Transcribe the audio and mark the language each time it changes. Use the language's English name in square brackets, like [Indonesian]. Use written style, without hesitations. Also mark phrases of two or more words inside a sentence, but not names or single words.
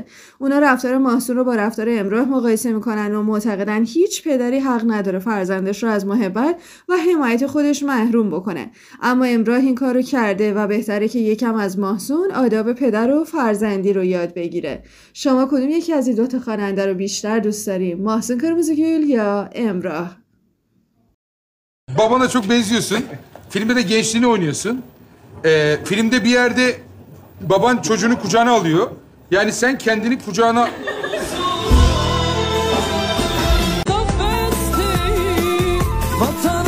[Persian] اونا رفتار ماهسون رو با رفتار امراه مقایسه میکنن و معتقدن هیچ پدری حق نداره فرزندش رو از محبت و حمایت خودش محروم بکنه. اما امراه این کارو کرده و بهتره که یکم از ماهسون آداب پدر و فرزندی رو yad بگیره. شما کدوم یکی از این دو تا خواننده رو بیشتر دوست داریم؟ ماهسون کرمزگül یا امrah؟ [Turkish] Babana çok benziyorsun. Filmde de gençliğini oynuyorsun. Filmde bir yerde baban çocuğunu kucağına alıyor. Yani sen kendini kucağına... Vatan